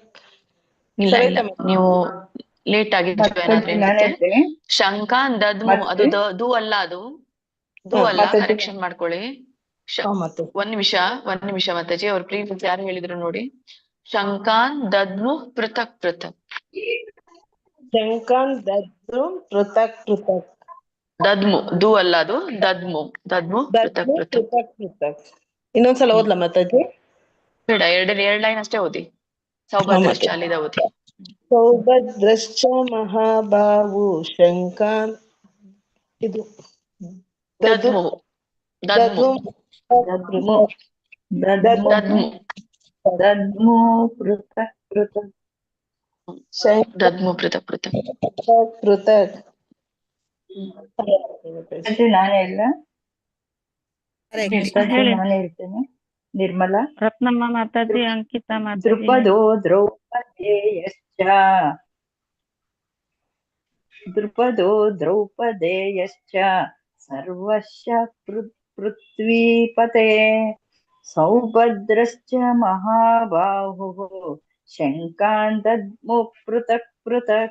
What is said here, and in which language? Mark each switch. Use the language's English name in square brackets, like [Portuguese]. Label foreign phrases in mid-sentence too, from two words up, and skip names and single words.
[Kannada] ಇಲ್ಲ ಇಲ್ಲ, ನೀವು ಲೇಟ್ ಆಗಿ ಜಾಯ್ನ್ ಆದ್ರೆ ಏನಾಗುತ್ತೆ? [Sanskrit] ಶಂಖಾನ್ ದದ್ಮು, [Kannada] ಅದು ದು ಅಲ್ಲ, ಅದು ದು ಅಲ್ಲ, ಕರೆಕ್ಷನ್ ಮಾಡ್ಕೊಳ್ಳಿ. ಒಂದ್ ನಿಮಿಷ ಮಾತಾಜಿ. ಅವ್ರ ಪ್ರೀವಿಯಸ್ ಯಾರು ಹೇಳಿದ್ರು ನೋಡಿ. [Sanskrit] ಶಂಖಾನ್ ದದ್ಮು ಪೃಥಕ್ ಪೃಥಕ್. ಶಂಖಾನ್ ದದ್ಮು ಪೃಥಕ್ ಪೃಥಕ್. ದದ್ಮು, [Kannada] ದು ಅಲ್ಲ, ಅದು ದದ್ಮು. [Sanskrit] ದದ್ಮು ಪೃಥಕ್ ಪೃಥಕ್. ಪೃಥಕ್. [Kannada] ಇನ್ನೊಂದ್ಸಲ ಓದ್ಲಾ ಮಾತಾಜಿ? ಬೇಡ, ಎರಡ್ ಲೈನ್ ಅಷ್ಟೇ ಓದಿ. ಸೌಭದ್ರಶ್ಚ ಅಲ್ಲಿದ ಓದಿ. [Sanskrit] ಸೌಭದ್ರಶ್ಚ ಮಹಾಬಾಹು ಶಂಖಾನ್ ಇದು ದದ್ಮು ದದ್ಮು ದದ್ಮು ಪೃಥಕ್ ಪೃಥಕ್. ದದ್ಮು ಪೃಥಕ್ ಪೃಥಕ್ ಪೃಥಕ್. [Kannada] ನಾನೇ ಇಲ್ಲ, ನಾನೇ ಹೇಳ್ತೇನೆ. ನಿರ್ಮಲಾ, ರತ್ನಮ್ಮ ಮಾತಾಜಿ, ಅಂಕಿತಾ ಮಾತಾಜಿ. [Sanskrit] ದ್ರುಪದೋ ದ್ರೌಪದೇಯಶ್ಚ ಸರ್ವಶಃ ಪೃಥ್ವೀಪತೆ ಸೌಭದ್ರಶ್ಚ ಮಹಾಬಾಹುಃ ಶಂಖಾನ್ ದದ್ಮು ಪೃಥಕ್ ಪೃಥಕ್.